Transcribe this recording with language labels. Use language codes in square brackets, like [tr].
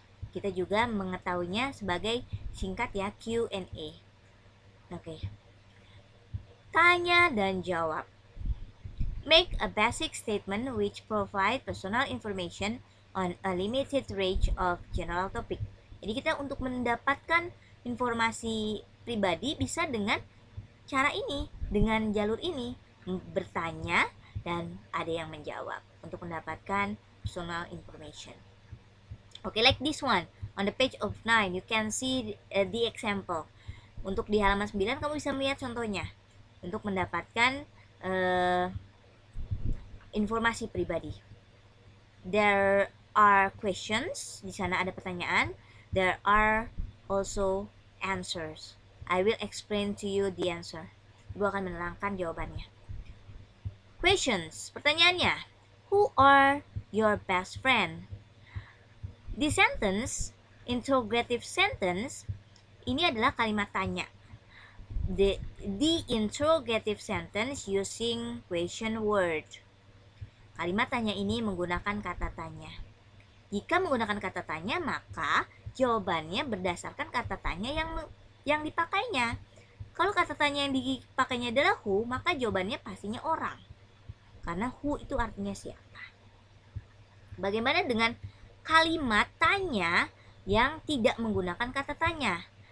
[id] Kita juga mengetahuinya sebagai singkat ya, Q&A. Oke. Tanya dan jawab. [en] Make a basic statement which provide personal information on a limited range of general topic. [id] Jadi kita untuk mendapatkan informasi pribadi bisa dengan cara ini, dengan jalur ini, bertanya dan ada yang menjawab untuk mendapatkan personal information. [en] Okay, like this one. On the page of 9, you can see the example. [id] Untuk di halaman 9, kamu bisa melihat contohnya. Untuk mendapatkan informasi pribadi. [en] There are questions. [id] Di sana ada pertanyaan. [en] There are also answers. I will explain to you the answer. [id] Ibu akan menerangkan jawabannya. [en] Questions. [id] Pertanyaannya. [en] Who are your best friend? The sentence, interrogative sentence, [id] ini adalah kalimat tanya. [en] The interrogative sentence using question word. [id] Kalimat tanya ini menggunakan kata tanya. Jika menggunakan kata tanya, maka jawabannya berdasarkan kata tanya yang dipakainya. Kalau kata tanya yang dipakainya adalah who, maka jawabannya pastinya orang. Karena who itu artinya siapa. Bagaimana dengan kalimat tanya yang tidak menggunakan kata tanya?